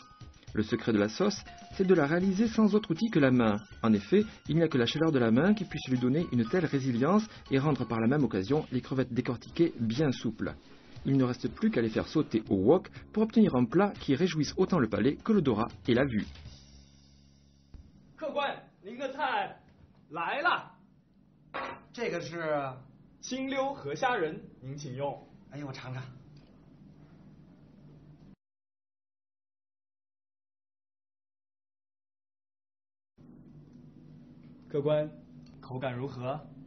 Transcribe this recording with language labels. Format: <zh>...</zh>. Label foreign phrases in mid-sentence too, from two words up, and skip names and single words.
<fr>Le secret de la sauce, c'est de la réaliser sans autre outil que la main. En effet, il n'y a que la chaleur de la main qui puisse lui donner une telle résilience et rendre par la même occasion les crevettes décortiquées bien souples. Il ne reste plus qu'à les faire sauter au wok pour obtenir un plat qui réjouisse autant le palais que l'odorat et la vue.</fr> <zh>客官，您的菜来了。这个是清溜河虾仁，您请用。哎呦，我尝尝。客官，口感如何？</zh>